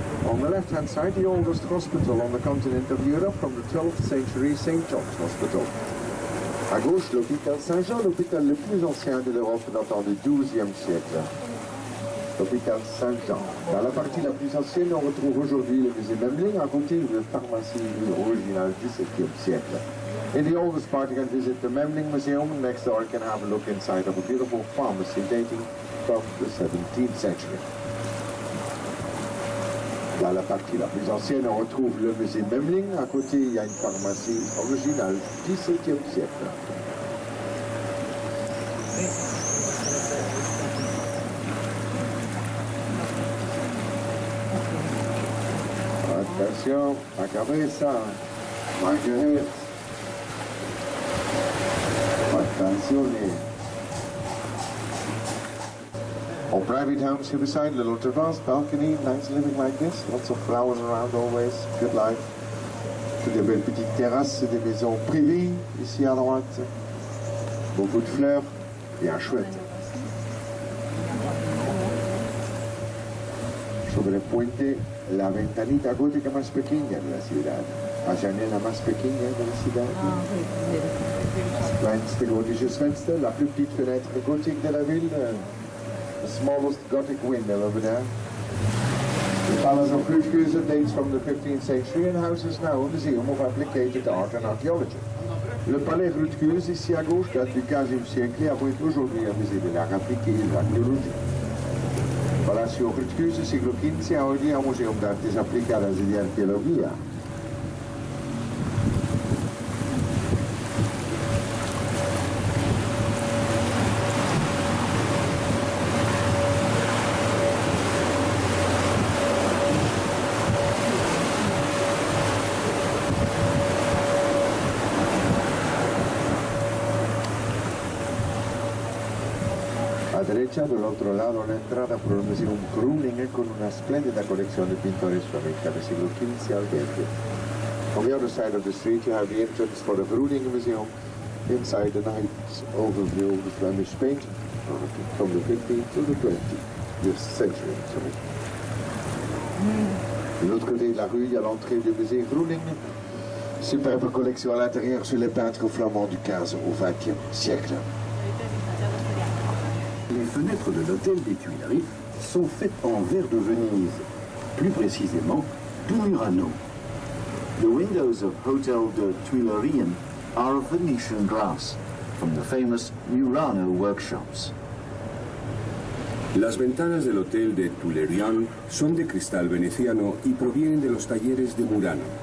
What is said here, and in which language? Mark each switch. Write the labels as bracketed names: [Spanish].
[English] On the left-hand side, the oldest hospital on the continent of Europe from the 12th century, St. John's Hospital. [French] À gauche, l'hôpital Saint-Jean, l'hôpital le plus ancien de l'Europe datant du XIIe siècle. L'hôpital Saint-Jean. Dans la partie la plus ancienne, on retrouve aujourd'hui le musée Memling, à côté de la pharmacie originale du XVIIe siècle. [English] In the oldest part, you can visit the Memling Museum. Next door, you can have a look inside of a beautiful pharmacy dating from the 17th century. [French] Dans la partie la plus ancienne, on retrouve le musée Memling. À côté, il y a une pharmacie originale du XVIIe siècle. Attention, [Spanish] la cabeza, Marguerite. [Italian] Attenzione. [English] Or private homes here beside, little terrace, balcony, nice living like this. Lots of flowers around always, good life. [French] Toutes des belles petites terrasses, des maisons privées ici à droite. Beaucoup de fleurs, bien chouette. [Spanish] sobre el puente la ventanita gótica más pequeña de la ciudad, la janela más pequeña de la ciudad. [French] Ah, oui, oui. [German] Kleinste gotische Fenster, [French] la plus petite fenêtre gothique de la ville, [English] the smallest Gothic window over there. The Palace of Grootkeuze dates from the 15th century and houses now a museum of applied art and archaeology. [French] Le palais Grootkeuze, ici à gauche, date du 15e siècle et abrite aujourd'hui un musée de l'art appliqué et de l'archéologie. [Spanish] Palacio Grootkeuze, siglo XV, hoy día un museo de artes aplicadas y de arqueología. A derecha, del otro lado, la entrada por el Museum Groningen con una espléndida colección de pintores flamenca del siglo XV al XX. [English] On the other side of the street, you have the entrance for the Groningen Museum. Inside, a nice overview of the Flemish painting from the 15th to the 20th century. [French] De l'autre côté de la rue, il y a l'entrée du musée Groningen. Superbe collection à l'intérieur sur les peintres flamands du 15 au 20e siècle. Les fenêtres de l'hôtel des Tuileries sont faites en verre de Venise, plus précisément du Murano. [English] The windows of Hotel de Tuilerien are of Venetian glass from the famous Murano workshops. [Spanish] Las ventanas del hotel de Tuilerian son de cristal veneciano y provienen de los talleres de Murano.